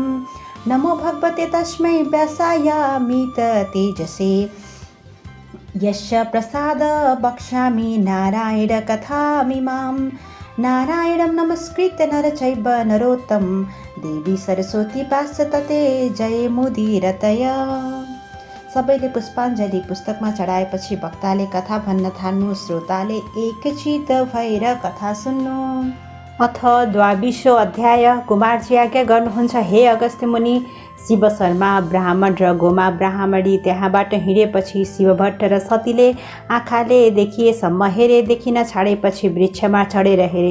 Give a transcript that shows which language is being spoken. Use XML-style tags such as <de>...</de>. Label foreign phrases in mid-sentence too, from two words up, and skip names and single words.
<sa>नमो भगवते तस्मै व्यासायामित तेजसे यस्य प्रसाद वक्ष्यामि नारायण कथामिमां। नारायणं नमस्कृत्य नर चैव नरोत्तम देवी सरस्वती भासते जयमुदीरतय।</sa> <ne>सबैले पुष्पाञ्जली पुस्तकमा चढाएपछि वक्ताले कथा भन्न थाल्नु। श्रोताले एकचित भएर कथा सुन्नु।</ne> <sa>अथ द्वाविशो अध्याय।</sa> <ne>कुमारजी आज्ञा गर्नुहुन्छ, हे अगस्त्य मुनि। शिव शर्मा ब्राह्मण र गोमा ब्राह्मणी त्यहाँबाट हिँडेपछि शिवभट्ट र सतीले आँखाले देखिएसम्म हेरे, देखिन छाडेपछि वृक्षमा चढेर हेरे।</ne>